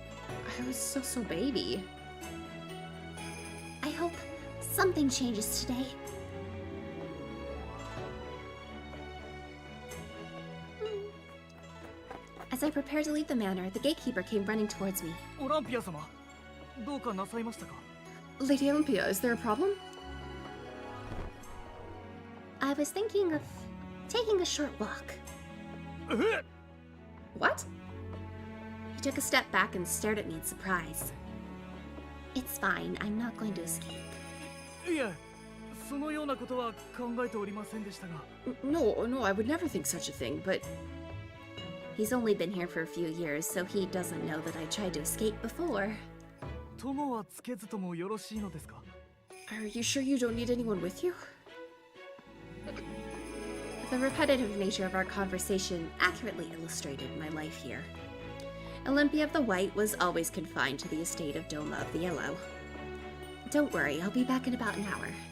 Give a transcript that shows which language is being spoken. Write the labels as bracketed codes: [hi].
[en] I was so baby. I hope something changes today. As I prepared to leave the manor, the gatekeeper came running towards me. [ja] Olympia 様、どうかなさいましたか? [en] Lady Olympia, is there a problem? I was thinking of taking a short walk. What? took a step back and stared at me in surprise. It's fine. I'm not going to escape. [ja] いえ、そのようなことは考えておりませんでしたが。 [en] No, I would never think such a thing, but... He's only been here for a few years, so he doesn't know that I tried to escape before. [ja] 友はつけずともよろしいのですか? [en] Are you sure you don't need anyone with you? The repetitive nature of our conversation accurately illustrated my life here. Olympia of the White was always confined to the estate of Doma of the Yellow. Don't worry, I'll be back in about an hour.